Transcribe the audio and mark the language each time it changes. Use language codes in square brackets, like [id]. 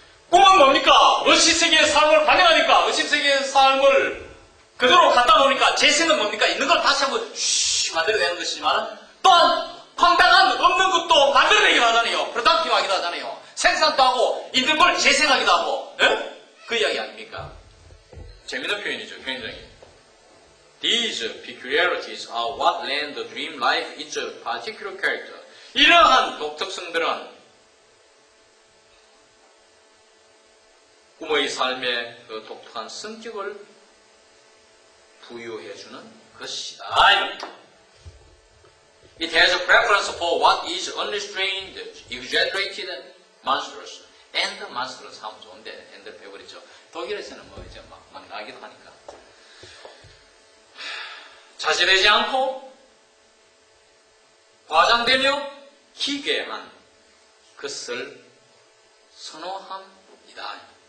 [ko] 꿈은 뭡니까? 의식세계의 삶을 반영하니까, 의식세계의 삶을 그대로 갖다 놓으니까, 재생은 뭡니까? 있는 걸 다시 한번 만들어내는 것이지만, 또한 황당한 없는 것도 만들어내기도 하잖아요. 프로덕티브 하기도 하잖아요. 생산도 하고, 있는 걸 재생하기도 하고, 네? 그 이야기 아닙니까? 재미있는 표현이죠, 굉장히. [en] These peculiarities are what lend the dream life its particular character. [ko] 이러한 독특성들은 꿈의 삶에 그 독특한 성격을 부여해주는 것이다. [en] It has a preference for what is unrestrained, exaggerated, monstrous. [ko] And monstrous 하면 좋은데, and 배워버리죠. 독일에서는 뭐 이제 막 나기도 하니까. 자제되지 않고 과장되며 기괴한 것을 선호합니다.